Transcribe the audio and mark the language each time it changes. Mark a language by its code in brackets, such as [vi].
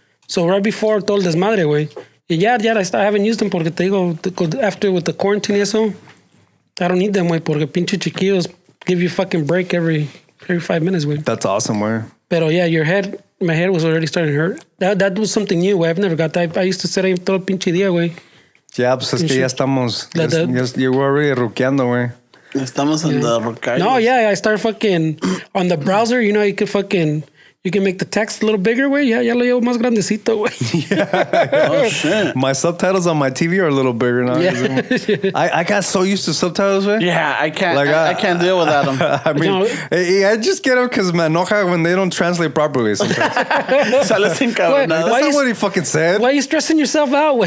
[en] So right before [es] todo el desmadre, güey. Y ya, [en] I haven't used them [es] porque te digo, [en] after with the quarantine [es] y eso, [en] I don't need them, [es] güey, porque pinche chiquillos [en] give you fucking break every 5 minutes, güey. That's awesome, way. Pero yeah, my head was already starting to hurt. That was something new, güey. I've never got that. I used to sit [es] ahí todo el pinche día, güey. Yeah, pues es que ya estamos, [en] you're already [es] ruqueando, güey. Estamos en the rocaillos. [en] No, yeah, I started fucking on the browser. You know, you can make the text a little bigger, güey. [es] Ya lo llevo más grandecito, güey. [en] Oh, shit. My subtitles on my TV are a little bigger now. Yeah. I got so used to subtitles, man. Yeah, I can't. Like, I can't deal without them. I mean, I just get them because [es] me enoja [en] when they don't translate properly sometimes. [es] Sales encabronadas. [en] That's not what he fucking said. Why are you stressing yourself out, güey?